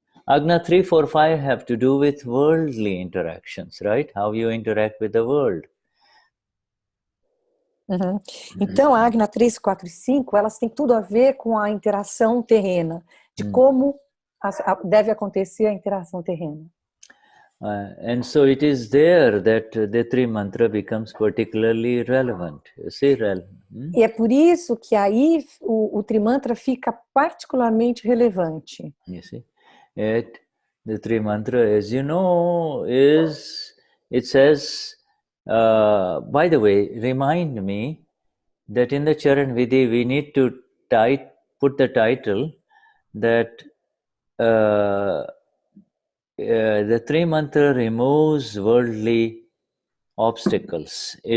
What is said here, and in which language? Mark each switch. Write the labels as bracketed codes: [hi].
[en] Agna 3, 4, 5 have to do with worldly interactions, right? How you interact with the world. [pt] Então, a Agna 3, 4 e 5, elas têm tudo a ver com a interação terrena, de como deve acontecer a interação terrena. [en] And so it is there that the three mantra becomes particularly relevant. You see, [pt] E é por isso que aí o Trimantra fica particularmente relevante. [en] You see, the three mantra, as you know, it says. By the way, remind me that in the Charan Vidhi we need to put the title that the three mantra removes worldly obstacles.